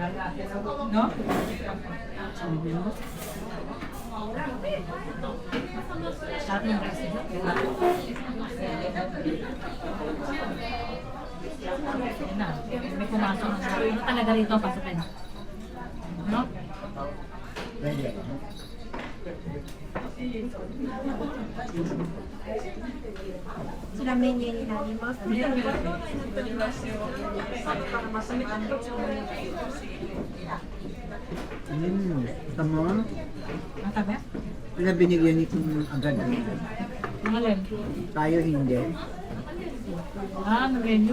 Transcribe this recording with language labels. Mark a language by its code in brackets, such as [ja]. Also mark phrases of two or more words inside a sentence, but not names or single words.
[tl] No? Sarap ng rice. Yan na. May pumasok na. Ano talaga rito pasukin? No? Pwede. [ja] ちらメニューになります。 [tl] Tama. Ang tabi? Wala binigyan nito agad. Ang alin? Tayo hindi. Ang menu.